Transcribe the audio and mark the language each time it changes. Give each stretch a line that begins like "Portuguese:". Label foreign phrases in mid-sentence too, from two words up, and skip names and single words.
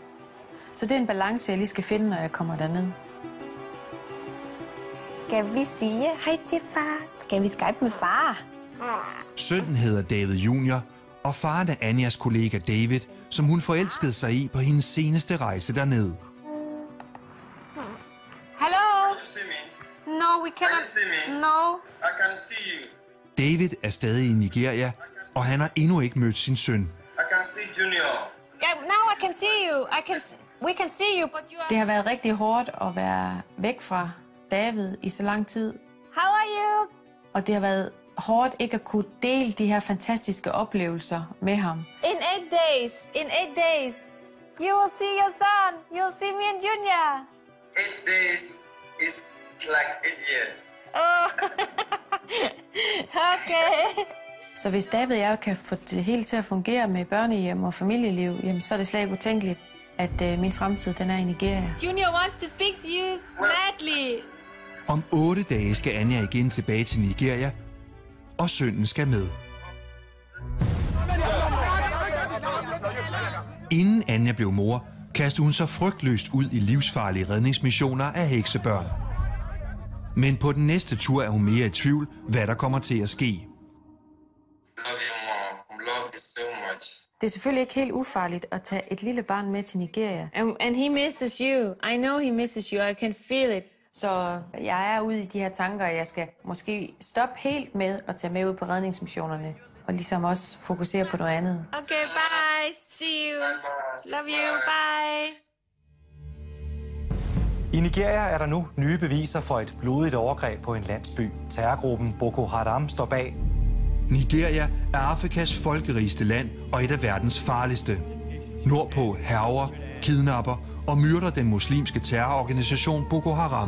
Danish: Så det er en balance, jeg lige skal finde, når jeg kommer derned. Skal vi sige hej til far? Skal vi skype med far? Sønnen hedder David Junior, og faren er Anjas kollega David, som hun forelskede sig i på hendes seneste rejse derned.
English: Hello? No, we cannot. No. I can see you.
Danish: David er stadig i Nigeria, og han har endnu ikke mødt sin søn.
English: I can see Junior. Yeah, now I can see you. We can see you, but you are...
Danish: Det har været rigtig hårdt at være væk fra David i så lang tid.
English: How are you?
Danish: Og det har været hårdt ikke at kunne dele de her fantastiske oplevelser med ham.
English: In 8 days, you will see your son. You'll see me and Junior. 8 days is like 8 years. Oh, okay.
Danish: Så hvis David og jeg kan få det hele til at fungere med børnehjem og familieliv, jamen, så er det slet ikke utænkeligt, at min fremtid den er i Nigeria.
English: Junior wants to speak to you madly.
Danish: Om 8 dage skal Anja igen tilbage til Nigeria, og sønnen skal med. Inden Anja blev mor, kastede hun sig frygtløst ud i livsfarlige redningsmissioner af heksebørn. Men på den næste tur er hun mere i tvivl, hvad der kommer til at ske. Det er selvfølgelig ikke helt ufarligt at tage et lille barn med til Nigeria.
English: And he misses you. I know he misses you. I can feel it.
Danish: Så jeg er ude i de her tanker, at jeg skal måske stoppe helt med at tage med ud på redningsmissionerne. Og ligesom også fokusere på noget andet.
English: Okay, bye. See you. Love you. Bye.
Danish: I Nigeria er der nu nye beviser for et blodigt overgreb på en landsby. Terrorgruppen Boko Haram står bag. Nigeria er Afrikas folkerigeste land og et af verdens farligste. Nordpå hærger, kidnapper og myrder den muslimske terrororganisation Boko Haram.